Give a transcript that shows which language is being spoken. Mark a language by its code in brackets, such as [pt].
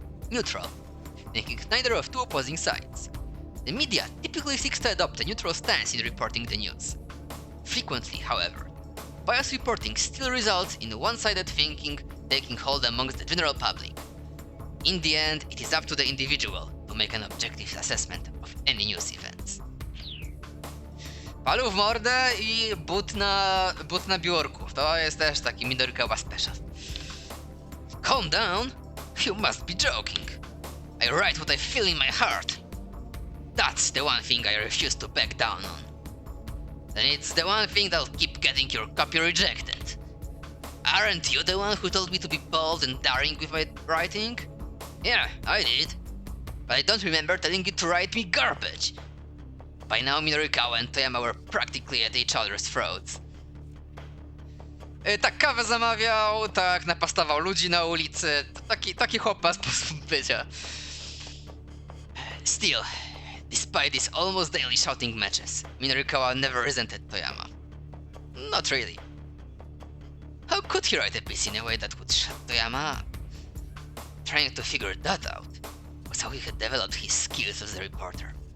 [en] Neutral, making neither of two opposing sides. The media typically seeks to adopt a neutral stance in reporting the news. Frequently, however, biased reporting still results in one-sided thinking taking hold amongst the general public. In the end, it is up to the individual to make an objective assessment of any news events. [pl] Palu w mordę i but na biurku. To jest też taki Minorikawa special. [en] Calm down? You must be joking. I write what I feel in my heart. That's the one thing I refuse to back down on. Then it's the one thing that'll keep getting your copy rejected. Aren't you the one who told me to be bold and daring with my writing? Yeah, I did. But I don't remember telling you to write me garbage. By now Minorikawa and Toyama were practically at each other's throats. [pl] Tak kawę zamawiał, tak napastował ludzi na ulicy. Taki chłop ma sposób bycia. [en] Still, despite these almost daily shouting matches, Minorikawa never resented Toyama. Not really. How could he write a piece in a way that would shut Toyama up? Trying to figure that out was how he had developed his skills as a reporter.